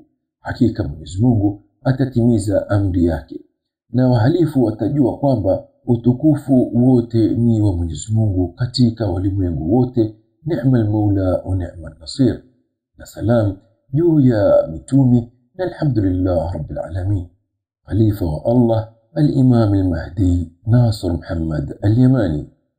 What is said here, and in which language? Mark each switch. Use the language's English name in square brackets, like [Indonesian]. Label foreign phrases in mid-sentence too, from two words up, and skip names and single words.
[Swahili] Hakika Mwenyezi Mungu atatimiza amri yake na wahalifu watajua kwamba utukufu wote ni wa Mwenyezi Mungu katika walimwengu wote. [Arabic] نعم المولى ونعم النصير. [Swahili] Na salam juu ya mitumi na [Arabic] الحمد لله رب العالمين. [Swahili] Khalifa wa Allah al-Imam al-Mahdi Nasr Muhammad al-Yamani.